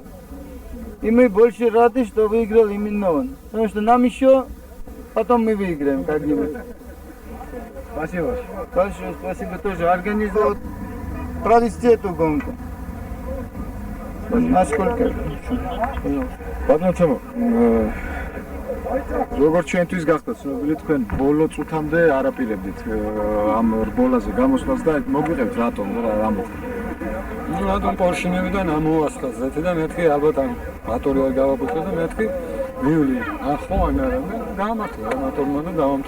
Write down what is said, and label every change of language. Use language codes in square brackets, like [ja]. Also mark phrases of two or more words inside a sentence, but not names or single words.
[ru] И мы больше рады, что выиграл именно он. Потому что нам еще, потом мы выиграем как-нибудь. Спасибо. Большое спасибо тоже. Организовать, провести эту гонку. Насколько? [ka] ბატონო თემო, როგორც ჩვენთვის გახდა ცნობილი, თქვენ ბოლო წუთამდე არაპირებდით ამ რბოლაზე გამოსვლას და მოგვიყევთ რატომ რა მოხდა? ნუ რატომ პორშინებიდან ამოასხა ზეთი და მეთქი ალბათ ამ მატორი არ გავაბუქე და მეთქი მივli ახო ან არა და გამართლა მატორმა და დავამთხო.